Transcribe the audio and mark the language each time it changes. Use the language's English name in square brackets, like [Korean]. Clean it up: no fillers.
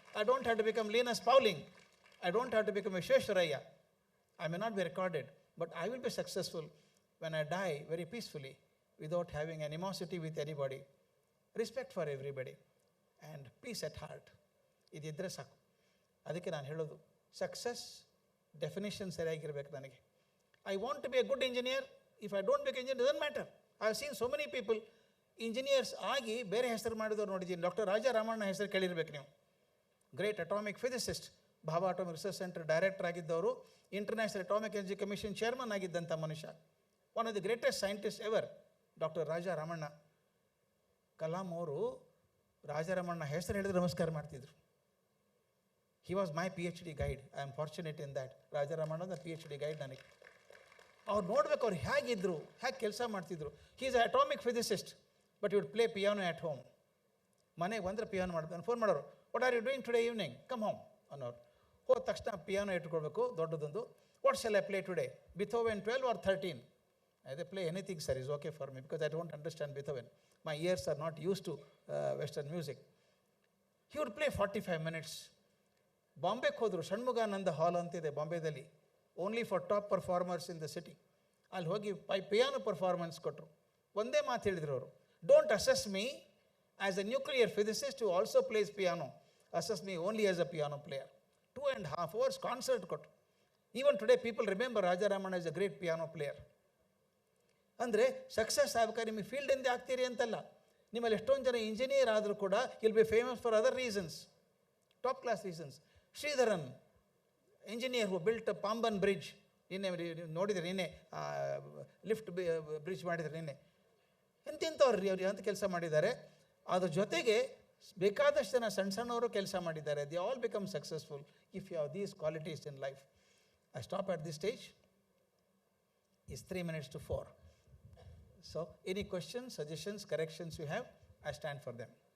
[English] I don't have to become Linus Pauling. I don't have to become Vishweshwaraya. I may not be recorded, but I will be successful when I die very peacefully without having animosity with anybody, respect for everybody, and peace at heart. [Kannada] ಇದಿದ್ದರೆ ಸಾಕು. ಅದಕ್ಕೆ ನಾನು ಹೇಳೋದು, success definition ಸರಿಯಾಗಿರ್ಬೇಕು ನನಗೆ. [English] I want to be a good engineer. If I don't become engineer doesn't matter. I have seen so many people engineers [Kannada] ಆಗಿ ಬೇರೆ ಹೆಸರು ಮಾಡಿದವ್ರು ನೋಡಿದ್ದೀನಿ. ಡಾಕ್ಟರ್ ರಾಜಾ ರಾಮಣ್ಣ ಹೆಸರು ಕೇಳಿರ್ಬೇಕು ನೀವು. Great atomic physicist, Bhabha atomic research centre director ಆಗಿದ್ದವರು, international atomic energy commission chairman ಆಗಿದ್ದಂಥ ಮನುಷ್ಯ, [English] one of the greatest scientist ever, [Kannada] doctor Raja Ramanna. Kalam ಅವರು ರಾಜಾರಾಮಣ್ಣ ಹೆಸರು ಹೇಳಿದ್ರೆ ನಮಸ್ಕಾರ ಮಾಡ್ತಿದ್ರು. [English] He was my PhD guide. I am fortunate in that. Raja Ramanna PhD guide [Kannada] ನನಗೆ. ಅವ್ರು ನೋಡ್ಬೇಕು ಅವ್ರು ಹೇಗಿದ್ರು, ಹೇಗೆ ಕೆಲಸ ಮಾಡ್ತಿದ್ರು. [English] He is a atomic physicist but you would play piano at home. [Kannada] ಮನೆಗೆ ಬಂದರೆ ಪಿಯಾನೋ ಮಾಡ್ತಾನೆ. ಫೋನ್ ಮಾಡೋರು, [English] what are you doing today evening, come home [Kannada] ಅನ್ನೋರು. ಹೋದ ತಕ್ಷಣ ಪಿಯಾನೋ ಇಟ್ಕೊಳ್ಬೇಕು ದೊಡ್ಡದೊಂದು. [English] What shall I play today, Beethoven 12 or 13? I play anything, sir, is okay for me because I don't understand Beethoven. My ears are not used to Western music. He would play 45 minutes. [Kannada] ಬಾಂಬೆಗೆ ಹೋದರು, [English] Shanmukhananda hall [Kannada] ಅಂತಿದೆ ಬಾಂಬೆದಲ್ಲಿ, [English] Only for top performers in the city. [Kannada] ಅಲ್ಲಿ ಹೋಗಿ piano performance ಕೊಟ್ಟರು. ಒಂದೇ ಮಾತು ಹೇಳಿದ್ರು ಅವರು, [English] Don't assess me as a nuclear physicist who also plays piano, assess me only as a piano player. 2.5 hours [Kannada] concert ಕೊಟ್ಟರು. [English] Even today people remember Raja Ramanna is a great piano player. [Kannada] ಅಂದರೆ success ಆಗ್ಬೇಕಾದ್ರೆ ನಿಮಗೆ ಫೀಲ್ಡಿಂದ ಆಗ್ತೀರಿ ಅಂತಲ್ಲ. ನಿಮ್ಮಲ್ಲಿ ಎಷ್ಟೊಂದು ಜನ ಇಂಜಿನಿಯರ್ ಆದರೂ ಕೂಡ [English] Will be famous for other reasons, top class reasons. [Kannada] Sreedharan, [English] engineer who built [Kannada] Pamban bridge, ನಿನ್ನೆ ನೋಡಿದರೆ, ನಿನ್ನೆ ಲಿಫ್ಟ್ ಬ್ರಿಡ್ಜ್ ಮಾಡಿದರೆ ನಿನ್ನೆ. ಎಂತೆಂಥವ್ರು ರೀ ಅವ್ರು ಅಂತ ಕೆಲಸ ಮಾಡಿದ್ದಾರೆ. ಅದ್ರ ಜೊತೆಗೆ ಬೇಕಾದಷ್ಟು ಜನ ಸಣ್ಣ ಸಣ್ಣವರು ಕೆಲಸ ಮಾಡಿದ್ದಾರೆ. [English] They all become successful if you have these qualities in life. I stop at this stage. It's 3 minutes to 4. So, any questions, suggestions, corrections you have, I stand for them.